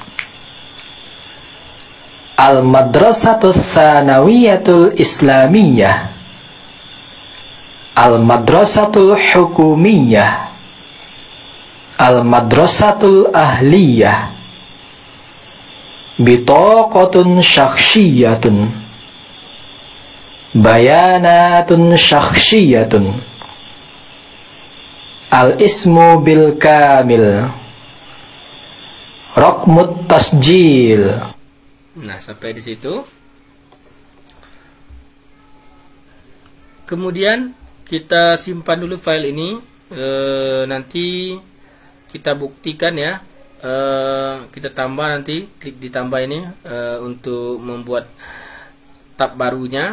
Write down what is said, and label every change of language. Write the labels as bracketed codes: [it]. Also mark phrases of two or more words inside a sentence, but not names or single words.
[ar] المدرسة الثانوية الإسلامية، المدرسة الحكومية، المدرسة الأهلية، بطاقة شخصية, بيانات شخصية, الاسم بالكامل، رقم التسجيل. [id] Nah, sampai di situ. Kemudian kita simpan dulu file ini. Nanti kita buktikan ya. Kita tambah nanti, klik ditambah ini untuk membuat tab barunya.